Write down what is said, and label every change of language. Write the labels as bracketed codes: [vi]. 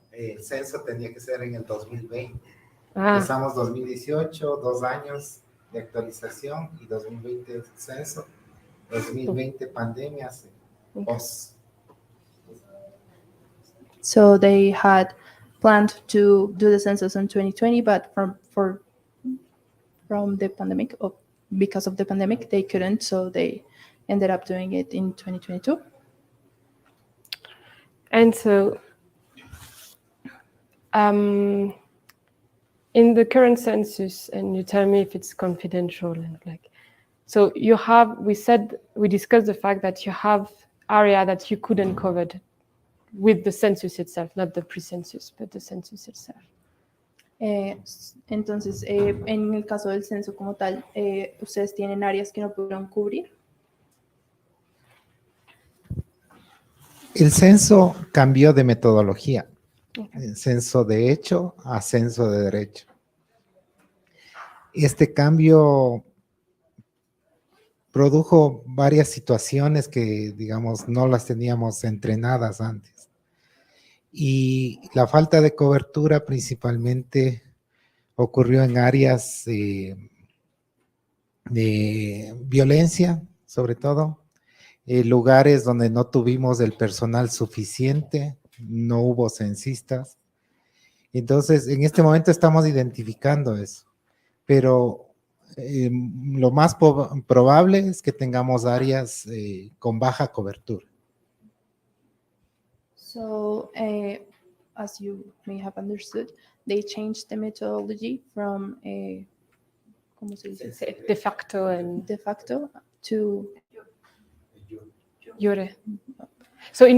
[es] El censo tenía que ser en el 2020. Ah, Empezamos 2018, 2 años de actualización, y 2020 censo, 2020 pandemia, post. [en] So they had planned to do the census in 2020, but from the pandemic, or because of the pandemic, they couldn't. So they ended up doing it in 2022. and so in the current census, and you tell me if it's confidential, and like, so you have, we discussed the fact that you have area that you couldn't cover with the census itself, not the pre-census, but the census itself. [es] Entonces, en el caso del censo como tal, ¿ustedes tienen áreas que no pudieron cubrir? El censo cambió de metodología. El censo de hecho a censo de derecho. Este cambio produjo varias situaciones que, digamos, no las teníamos entrenadas antes. Y la falta de cobertura principalmente ocurrió en áreas de violencia, sobre todo, lugares donde no tuvimos el personal suficiente, no hubo censistas. Entonces, en este momento estamos identificando eso, pero lo más probable es que tengamos áreas con baja cobertura. [en] So, as you may have understood, they changed the methodology from [es] ¿cómo se dice? [en] De facto and De facto to jure. So in